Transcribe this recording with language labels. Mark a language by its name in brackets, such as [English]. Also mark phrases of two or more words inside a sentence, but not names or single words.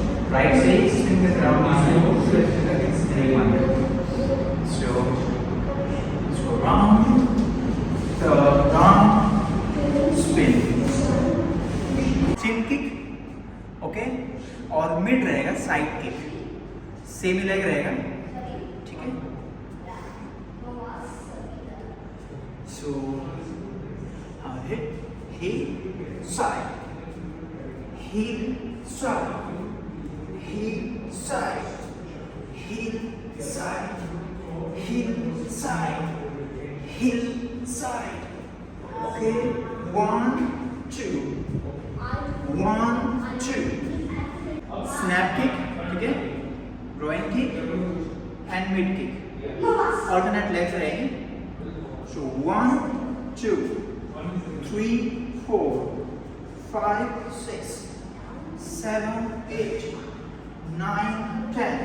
[English] Right side, swing the ground muscle, flip it against 3-1. So round, turn, round, spin. Chin kick, okay? [Hindi] और मिड रहेगा [English] side kick, semi leg [Hindi] रहेगा, ठीक है? [English] So hit, heel, side, heel, side, heel, side, heel, side, heel, side, heel, side. Okay, 1, 2, 1, 2. Snap kick, okay? Groin kick and mid kick. Alternate legs रहेंगे. So 1, 2, 3, 4, 5, 6, 7, 8, 9, 10.